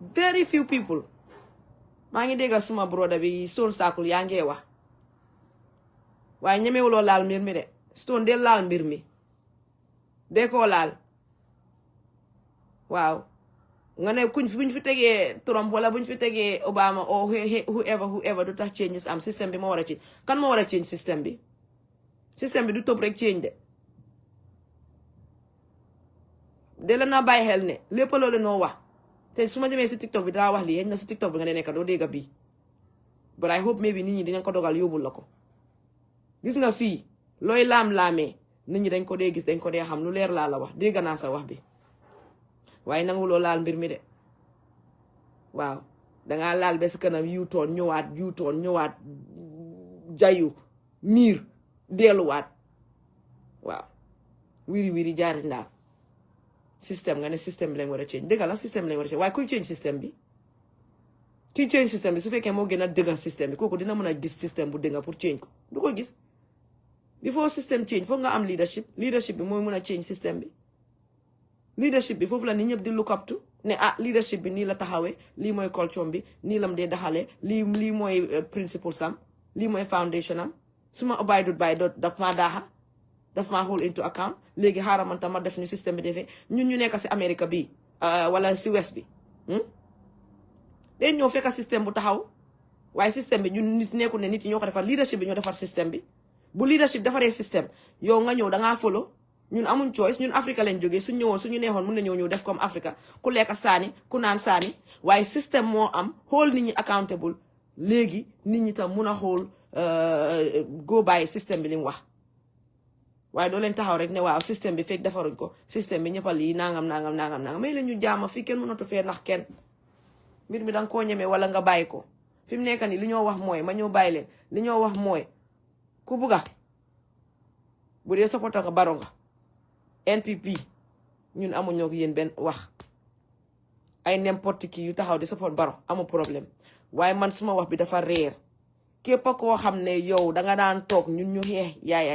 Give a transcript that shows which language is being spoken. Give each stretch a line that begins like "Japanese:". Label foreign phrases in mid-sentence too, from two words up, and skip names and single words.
English: Very few people.
Wolof: maa ngi dégga suma broda bi Stone Sakul yaa ngee wax waaye ñemewuloo laal mbir mi de. Stone de laal mbir mi de koo laal waaw nga ne buñ fi tegee Trump wala buñ fi tegee Obama
English: or whoever
Wolof: du tax changes am système bi moo war a change. Kan moo war a change système bi du topp rek change de la naa bàyyi xel ne lépp loolu noo wax te su ma demee si TikTok bi daa wax lii na si TikTok bi nga ne nekk doo dégga bii
English: but I hope maybe
Wolof: nit ñi dinañ ko dogal yóbbul la ko. Gis nga fii looy laam-laamee nit ñi dañ ko dee gis dañ ko dee xam lu leer laa la wax dégg naa sa wax bi waaye nanguloo laal mbir mi de waaw dangaa laal ba si kanam yuutoon ñëwaat jayu miir delluwaat waaw wiri jaari ndaar système nga ne système bi lañ war a change dëgg la système lañ war a change waaye kuy change système bi kiy change système bi su fekkee moo gën a dëgga système bi kooku dina mën a gis système bu dëgga pour change ko du ko gis.
English: Before system change
Wolof: foog nga am leadership bi mooy mën a change système bi. Leadership bi foofu la nit ñëpp di
English: look up to
Wolof: ne leadership bi nii la taxawee lii mooy culture bi nii lam dee daxalee lii mooy principle sam lii mooy foundation am su ma
English: abided by
Wolof: daf maa daaxa daf maa
English: hold into account
Wolof: léegi xaaral man tam ma def ñu système bi defee ñun ñu nekk si Amérique bi wala si West bi dañ ñëw fekk système bu taxaw waaye système bi ñun nit nekkul ne nit yi ñoo ko defar leadership bi ñoo defar système bi bu leadership defaree système yow nga ñëw dangaa follow ñun amuñ choice ñun Africa lañ jógee suñ ñëwoon suñu neexoon mun na ñëw def comme Africa ku lekk saani ku naan saani waaye système moo am hold nit ñi accountable léegi nit ñi tam mun a hold
English: go by
Wolof: système bi li mu wax waaye doo leen taxaw rek ne waaw système bi fekk defaruñ ko système bi ñëppal yi nangam may leen ñu jaama fii kenn mënatu fee ndax kenn mbir mi danga koo ñemee wala nga bàyyi ko fi mu nekk nii li ñoo wax mooy ma ñoo bàyyi leen li ñoo wax mooy ku bugga bu dee supporter nga Barrow nga NPP ñun amuñoo ak yéen benn wax ay
French: n'importe qui
Wolof: yu taxaw di support Barrow amu problème waaye man suma wax bi dafa réer képp koo xam ne yow danga daan toog ñun ñu xeex Yaya